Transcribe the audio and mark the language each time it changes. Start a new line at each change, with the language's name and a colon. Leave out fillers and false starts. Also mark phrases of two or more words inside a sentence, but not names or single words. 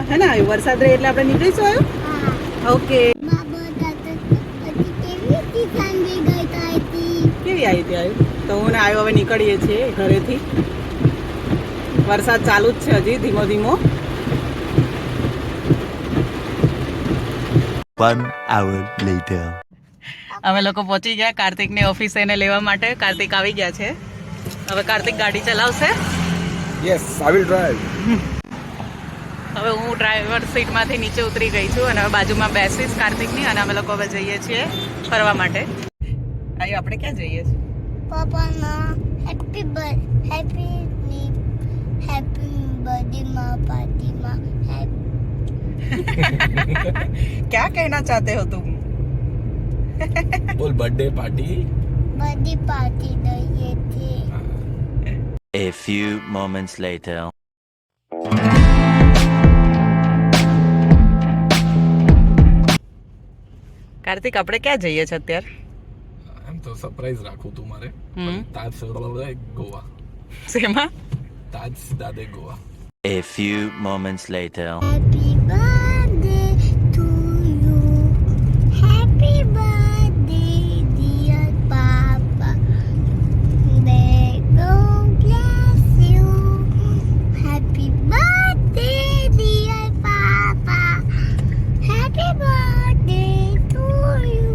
Gujarati: હે ને આયુ? વરસાદ રહે એટલે આપણે નીકળીશું આયુ? ઓકે. કેવી આવી હતી આયુ? તો હું ને આયુ હવે નીકળીએ છીએ ઘરેથી. વરસાદ ચાલુ જ છે હજી ધીમો ધીમો.
English: 1 hour later.
Gujarati: અમે લોકો પહોંચી ગયા કાર્તિકની ઓફિસે એને લેવા માટે. કાર્તિક આવી ગયા છે. હવે કાર્તિક ગાડી ચલાવશે.
English: Yes, I will drive.
Gujarati: હવે હું ડ્રાઈવર સીટમાંથી નીચે ઉતરી ગઈ છું અને હવે બાજુમાં બેસીશ કાર્તિકની, અને અમે લોકો હવે જઈએ છીએ ફરવા માટે. આયુ, આપણે ક્યાં જઈએ છીએ? પાપાના
English: happy birthday
Gujarati: માં પાર્ટીમાં.
Hindi: क्या कहना चाहते हो तुम?
Gujarati: બોલ
English: birthday party. birthday party
Gujarati: દઈએ છે.
English: A few moments later.
Gujarati: કાર્તિક, આપણે ક્યાં જઈએ છીએ અત્યારે? એમ તો સરપ્રાઈઝ રાખું તું મારે. તાજ ગોવા. શેમાં? તાજ દાદે ગોવા.
English: A few moments later. Happy birthday to you. Happy birthday dear Papa. May God bless you. Happy birthday dear Papa. Happy birthday to you.